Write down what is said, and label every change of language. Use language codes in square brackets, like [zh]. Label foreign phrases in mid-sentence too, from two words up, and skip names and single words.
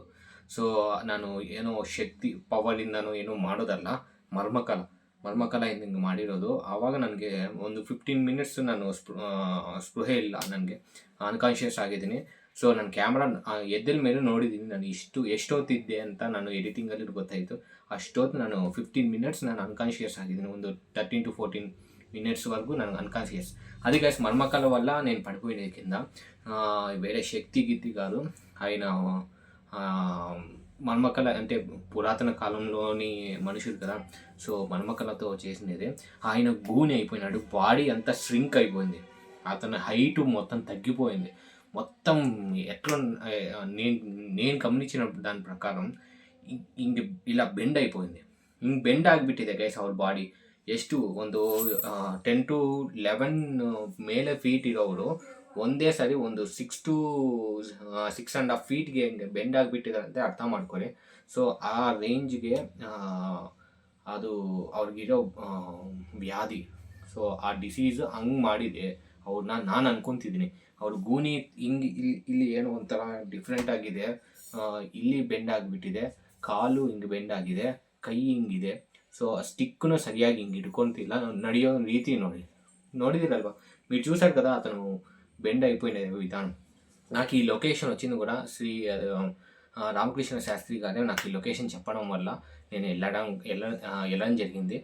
[kn] ಸೊ ನಾನು ಏನೋ ಶಕ್ತಿ ಪವರಿಂದನೂ ಏನೋ ಮಾಡೋದಲ್ಲ, ಮರ್ಮಕಲ ಹಿಂಗೆ ಮಾಡಿರೋದು. ಆವಾಗ ನನಗೆ ಒಂದು 15 ಮಿನಿಟ್ಸ್ ನಾನು ಸ್ಪೃಹೆ ಇಲ್ಲ, ನನಗೆ ಅನ್ಕಾನ್ಷಿಯಸ್ ಆಗಿದ್ದೀನಿ. ಸೊ ನಾನು ಕ್ಯಾಮ್ರಾ ಎದ್ದಲ್ ಮೇಲೆ ನೋಡಿದ್ದೀನಿ ನಾನು ಎಷ್ಟೊತ್ತಿದ್ದೆ ಅಂತ. ನಾನು ಎಡಿಟಿಂಗಲ್ಲಿ ಗೊತ್ತಾಯಿತು ಅಷ್ಟೊತ್ತು ನಾನು 15 ಮಿನಿಟ್ಸ್ ನಾನು ಅನ್ಕಾನ್ಷಿಯಸ್ ಆಗಿದ್ದೀನಿ. [te] ಒಂದು 13 to 14 మినిట్స్వరకు నాకు అన్కాన్షియస్. అది గైస్ మర్మకల వల్ల నేను పడిపోయిన కింద. వేరే శక్తి గిత్తి కాదు. ఆయన మర్మకల అంటే పురాతన కాలంలోని మనుషులు కదా, సో మర్మకలతో చేసినది. ఆయన గూని అయిపోయినాడు, బాడీ అంతా ష్రింక్ అయిపోయింది, అతని హైట్ మొత్తం తగ్గిపోయింది. మొత్తం ఎట్లా నేను గమనించిన దాని ప్రకారం [kn] ಹಿಂಗೆ ಇಲ್ಲ ಬೆಂಡ್ [te] అయిపోయింది. [kn] ಹಿಂಗೆ ಬೆಂಡ್ ಆಗಿಬಿಟ್ಟಿದೆ ಗೈಸ್ ಅವ್ರ ಬಾಡಿ. ಎಷ್ಟು ಒಂದು 10 to 11 ಮೇಲೆ ಫೀಟ್ ಇರೋರು ಒಂದೇ ಸಾರಿ ಒಂದು 6 to 6.5 ಫೀಟ್ಗೆ ಬೆಂಡ್ ಆಗಿಬಿಟ್ಟಿದ್ದಾರೆ ಅಂತ ಅರ್ಥ ಮಾಡ್ಕೊಳ್ಳಿ. ಸೊ ಆ ರೇಂಜ್ಗೆ ಅದು ಅವ್ರಿಗಿರೋ ವ್ಯಾಧಿ. ಸೊ ಆ ಡಿಸೀಸ್ ಹಂಗೆ ಮಾಡಿದೆ ಅವ್ರನ್ನ. ನಾನು ಅನ್ಕೊತಿದ್ದೀನಿ ಅವ್ರ ಗೂನಿ ಹಿಂಗೆ ಇಲ್ಲಿ ಏನೋ ಒಂಥರ ಡಿಫ್ರೆಂಟ್ ಆಗಿದೆ. ಇಲ್ಲಿ ಬೆಂಡ್ ಆಗಿಬಿಟ್ಟಿದೆ, ಕಾಲು ಹಿಂಗೆ ಬೆಂಡ್ ಆಗಿದೆ, ಕೈ ಹಿಂಗಿದೆ. [te] సో [kn] ಸ್ಟಿಕ್ನ ಸರಿಯಾಗಿ ಇಂಕ ಇಟ್ಕೊಂತಿಲ್ಲ ನಡೆಯೋ ರೀತಿ ನೋಡಿದಿರಲ್ವಾ [te] మీరు చూసారు కదా అతను బెండ్ అయిపోయిన విధానం. నాకు ఈ లొకేషన్ వచ్చింది కూడా శ్రీ రామకృష్ణ శాస్త్రి గారే నాకు ఈ లొకేషన్ చెప్పడం వల్ల నేను వెళ్ళడం జరిగింది.